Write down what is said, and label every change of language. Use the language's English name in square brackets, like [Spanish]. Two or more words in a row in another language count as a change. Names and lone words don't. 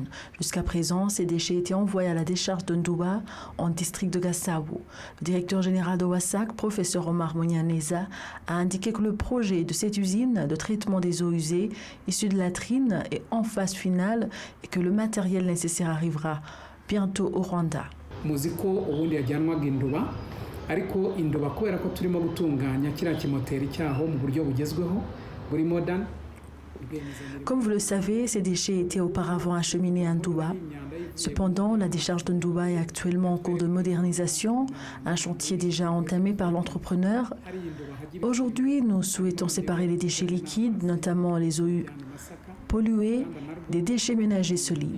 [French] Jusqu'à présent, ces déchets étaient envoyés à la décharge de Nduba, en district de Gasabo. Le directeur général de WASAC, professeur Omar Munyaneza, a indiqué que le projet de cette usine de traitement des eaux usées issues de latrines est en phase finale et que le matériel nécessaire arrivera bientôt au Rwanda. [Kinyarwanda] ariko Induba kubera ko turimo gutunganya kiriya kimoteri cyaho mu buryo bugezweho buri modern. [French] Comme vous le savez, ces déchets étaient auparavant acheminés à Nduba. Cependant, la décharge de Nduba est actuellement en cours de modernisation, un chantier déjà entamé par l'entrepreneur. Aujourd'hui, nous souhaitons séparer les déchets liquides, notamment les eaux polluées, des déchets ménagers solides.